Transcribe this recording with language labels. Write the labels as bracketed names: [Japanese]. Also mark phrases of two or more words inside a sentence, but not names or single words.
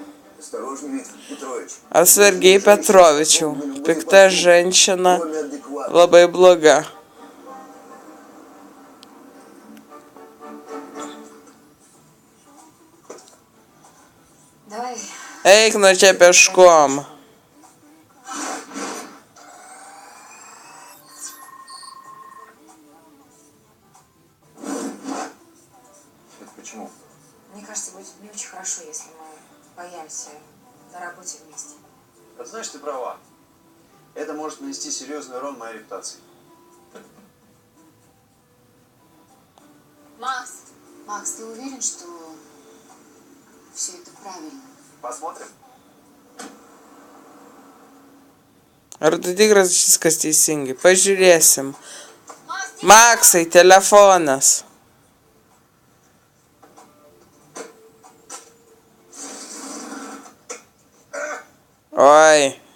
[Lithuanian] Atsargiai Petrovičiau. Pikta ženščina, labai bloga. Eik nuo čia peškom. [Russian] Почему? Мне кажется, будет не очень хорошо, если мы появимся на работе вместе. Вот знаешь, ты права. Это может нанести серьезный урон моей репутации. Макс, ты уверен, что все это правильно? Посмотрим. [Lithuanian] Ar tu tikras viskas teisingai? Pažiūrėsim. Maksai, telefonas. Oi.